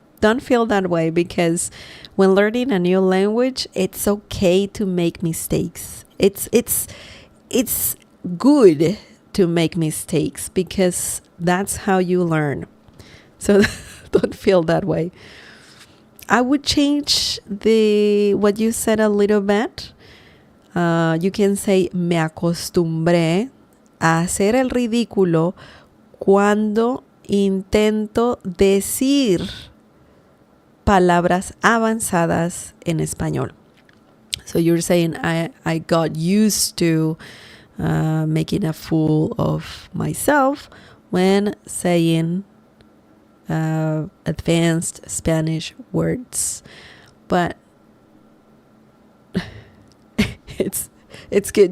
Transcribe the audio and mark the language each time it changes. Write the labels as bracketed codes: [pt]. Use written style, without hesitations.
[en] Don't feel that way, because when learning a new language, it's okay to make mistakes. It's good to make mistakes, because that's how you learn. So don't feel that way. I would change what you said a little bit. [es] You can say me acostumbré a hacer el ridículo cuando intento decir palabras avanzadas en español. [en] So you're saying I got used to making a fool of myself when saying advanced Spanish words. But it's good.